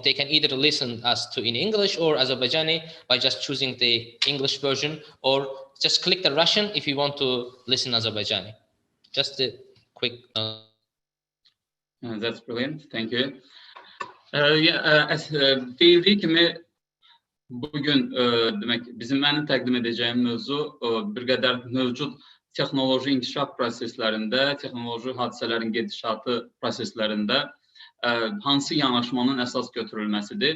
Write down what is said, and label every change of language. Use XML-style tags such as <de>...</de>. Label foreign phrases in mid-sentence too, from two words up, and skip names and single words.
<en>They can either listen us to in English or Azerbaijani by just choosing the English version, or just click the Russian if you want to listen Azerbaijani. Just a quick note. That's brilliant. Thank you.</en> <az>As bildiği kimi bugün demek bizim mənim təqdim edəcəyim mövzu bir qədər mövcud texnoloji inkişaf proseslərində, texnoloji hadisələrin gedişatı proseslərində hansı yanaşmanın əsas götürülməsidir.</az>